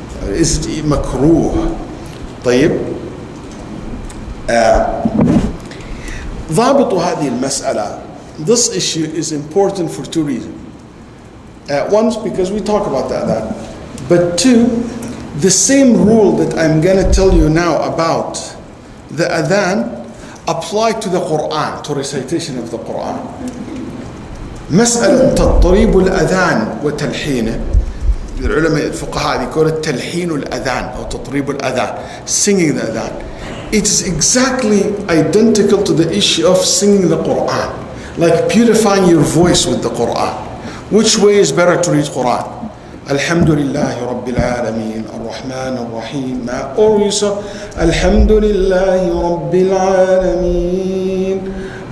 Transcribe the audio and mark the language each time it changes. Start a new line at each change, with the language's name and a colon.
English: Is it makruh? طيب,
Arabic: ضابط هذه المسألة,
English: this issue is important for two reasons. One, because we talk about that. But two, the same rule that I'm going to tell you now about the adhan apply to the Quran, to recitation of the Quran.
Arabic: مسألة تطريب الأذان وتلحينه, العلماء الفقهاء
English: they call it
Arabic: تلحين الأذان أو تطريب الأذان,
English: singing the adhan. It's exactly identical to the issue of singing the Quran, like purifying your voice with the Quran. Which way is better to read Quran?
Arabic: Alhamdulillahi Rabbil Alameen, Ar-Rahman Ar-Rahim,
English: or you say
Arabic: Alhamdulillahi Rabbil Alameen.